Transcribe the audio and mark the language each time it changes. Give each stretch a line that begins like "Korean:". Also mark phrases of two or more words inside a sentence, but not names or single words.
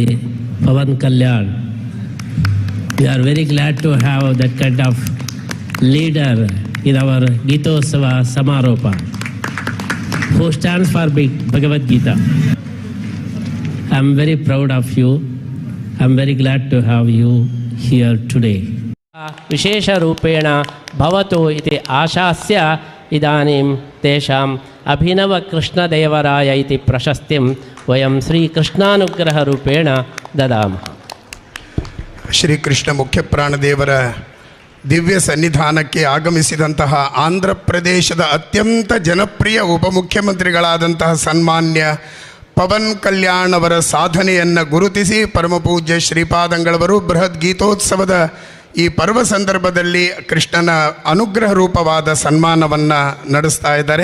English: Pawan Kalyan, we are very glad to have that kind of leader in our Geetotsava Samaropa, who stands for Bhagavad Gita. I am very proud of you. I am very glad to have you here today.
Sanskrit: विशेष रूपेण भवतो इति आशास्य इदानीं तेषाम् अभिनव कृष्ण देवराय इति प्रशस्तिं वयं श्री कृष्णानुग्रह रूपेण दद्मः.
Kannada: ಶ್ರೀ ಕೃಷ್ಣ ಮುಖ್ಯ ಪ್ರಾಣದೇವರ ದಿವ್ಯ ಸನ್ನಿಧಾನಕ್ಕೆ ಆಗಮಿಸಿದಂತಹ ಆಂಧ್ರ ಪ್ರದೇಶದ ಅತ್ಯಂತ ಜನಪ್ರಿಯ ಉಪಮುಖ್ಯಮಂತ್ರಿಗಳಾದಂತಹ ಸನ್ಮಾನ್ಯ ಪವನ್ ಕಲ್ಯಾಣ್ ಅವರ ಸಾಧನೆಯನ್ನು ಗುರುತಿಸಿ ಪರಮಪೂಜ್ಯ ಶ್ರೀಪಾದಂಗಳವರು ಬೃಹತ್ ಗೀತೋತ್ಸವದ ಈ ಪರ್ವ ಸಂದರ್ಭದಲ್ಲಿ ಕೃಷ್ಣನ ಅನುಗ್ರಹ ರೂಪವಾದ ಸನ್ಮಾನವನ್ನು ನಡೆಸ್ತಾ ಇದ್ದಾರೆ.